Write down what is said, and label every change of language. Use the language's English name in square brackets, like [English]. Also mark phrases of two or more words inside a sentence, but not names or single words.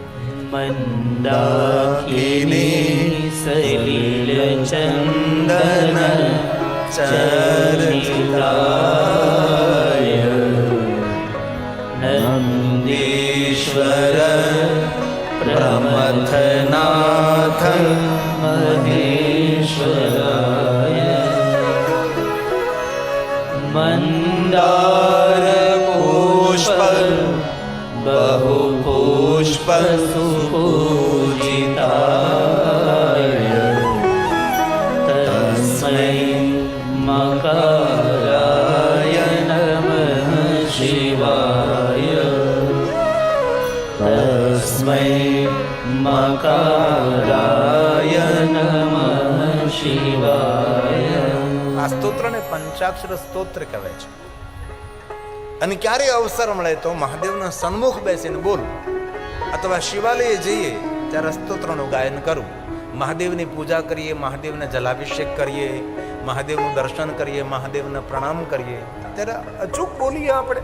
[Sanskrit] મંદાકિની સલીલ ચંદન ચર્ચિતાય નંદીશ્વર પ્રમથનાથ મહેશ્વરાય મંદાર પુષ્પ बहु पुष्प सुपूजिताय तस्मै मकराय नमः शिवाय तस्मै मकराय नमः शिवाय. [Gujarati] આ સ્તોત્રને પંચાક્ષર સ્તોત્ર કહેવાય છે. અને ક્યારે અવસર મળે તો મહાદેવના સન્મુખ બેસીને બોલવું, અથવા શિવાલયે જઈએ ત્યારે સ્તોત્રનું ગાયન કરવું. મહાદેવની પૂજા કરીએ, મહાદેવને જલાભિષેક કરીએ, મહાદેવનું દર્શન કરીએ, મહાદેવને પ્રણામ કરીએ ત્યારે અચૂક બોલીએ આપણે.